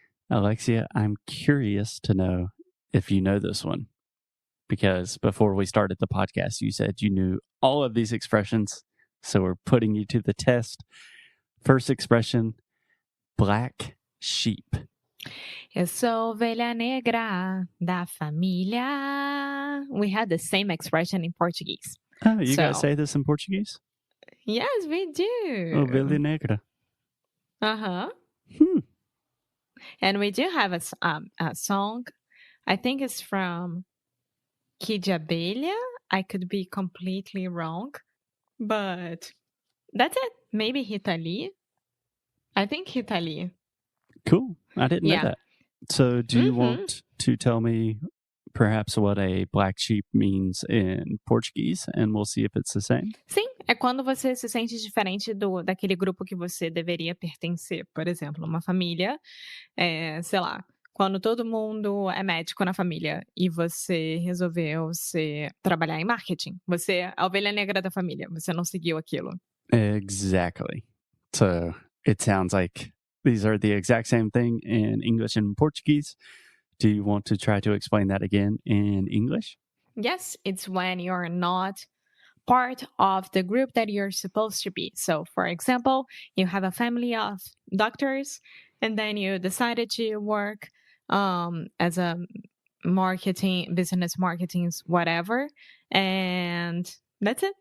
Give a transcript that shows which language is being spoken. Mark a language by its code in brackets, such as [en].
[en] Alexia, I'm curious to know if you know this one, because before we started the podcast, you said you knew all of these expressions, so we're putting you to the test. First expression, black sheep. [pt] Eu sou ovelha negra da família. [en] We had the same expression in Portuguese. Oh, you guys say this in Portuguese? Yes, we do. [pt] Ovelha negra. [en] Uh-huh. And we do have a song. I think it's from Kid Abelha. I could be completely wrong, but that's it. Maybe Rita Lee. I think Rita Lee. Cool. I didn't know that. So do you want to tell me perhaps what a black sheep means in Portuguese, and we'll see if it's the same? [pt] Sim, é quando você se sente diferente daquele grupo que você deveria pertencer. Por exemplo, uma família, sei lá, quando todo mundo é médico na família e você resolveu trabalhar em marketing, você é a ovelha negra da família, você não seguiu aquilo. [en] Exactly. So it sounds like these are the exact same thing in English and Portuguese. Do you want to try to explain that again in English? Yes, it's when you're not part of the group that you're supposed to be. So, for example, you have a family of doctors, and then you decided to work as a business marketing, whatever, and that's it.